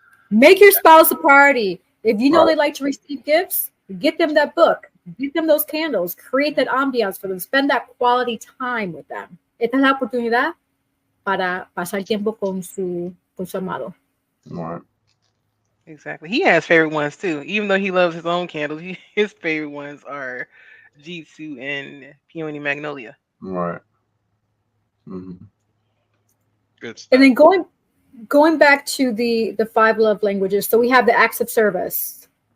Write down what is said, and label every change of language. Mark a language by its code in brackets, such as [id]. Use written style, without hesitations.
[en] Make your spouse a priority. If you know they like to receive gifts, get them that book. Give them those candles, create that ambiance for them, spend that quality time with them. [es] Esta es la oportunidad para pasar tiempo con su amado. [en] Right. Exactly. He has favorite ones too. Even though he loves his own candles, his favorite ones are Jitsu and Peony Magnolia. Right. Mm-hmm. Good stuff. And then going back to the 5 love languages, so we have the acts of service.